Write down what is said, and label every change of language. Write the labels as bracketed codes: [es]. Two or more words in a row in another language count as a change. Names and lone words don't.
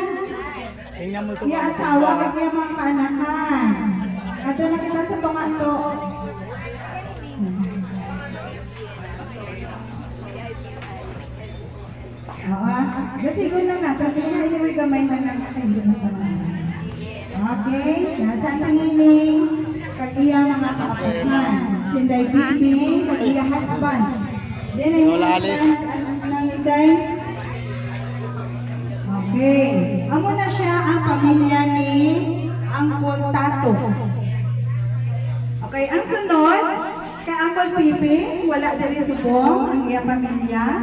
[tl] Yung asawa at yung mga kaanakan. At doon na kita sa tungato. Kasi ko lang na, sabi ko na yung gamay na lang sa inyo na naman. [akl] Okay, nasa Tinining, kag-iya mga kaapunan. Sinday Bibing, kag-iya husband. Then ay mga okay, amo na siya ang pamilya ni Uncle Tato. Okay, ang sunod, kay Uncle Pipi, wala dali subong, ang iya pamilya.